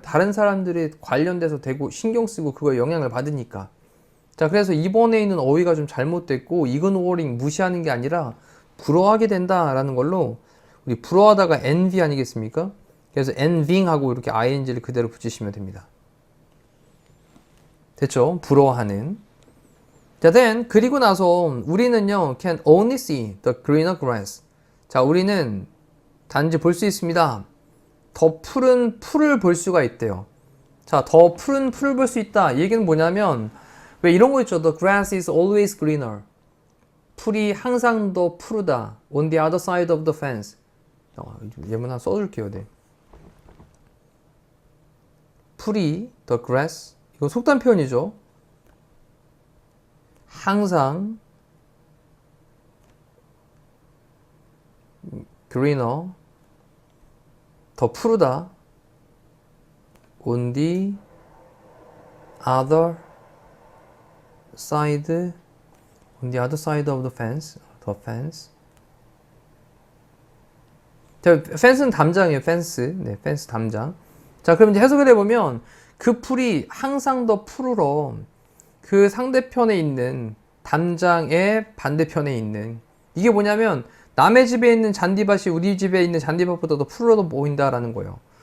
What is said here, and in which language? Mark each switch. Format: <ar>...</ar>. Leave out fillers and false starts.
<ko>다른 사람들이 관련돼서 되고 신경 쓰고 그거에 영향을 받으니까. 자, 그래서 이번에 있는 어휘가 좀 잘못됐고 ignoring, 무시하는 게 아니라 부러워하게 된다라는 걸로, 우리 부러워하다가 envy 아니겠습니까? 그래서 envying 하고 이렇게 ing를 그대로 붙이시면 됩니다. 됐죠? 부러워하는.</ko> <en>자, then 그리고 나서 우리는요 can only see the greener grass.</en> <ko>자, 우리는 단지 볼 수 있습니다. 더 푸른 풀을 볼 수가 있대요. 자, 더 푸른 풀을 볼 수 있다. 이 얘기는 뭐냐면, 왜 이런 거 있죠? The grass is always greener. 풀이 항상 더 푸르다.</ko> <en>On the other side of the fence.</en> <ko>예문 하나 써줄게요. 네. 풀이, the grass. 이건 속담 표현이죠. 항상 greener. 더 푸르다.</ko> <en>On the other side, on the other side of the fence, the fence.</en> <ko>자, fence는 담장이에요. fence. 네, fence 담장. 자, 그럼 이제 해석을 해보면 그 풀이 항상 더 푸르러 그 상대편에 있는 담장의 반대편에 있는, 이게 뭐냐면 남의 집에 있는 잔디밭이 우리 집에 있는 잔디밭보다 더 푸르러 보인다라는 거예요.</ko>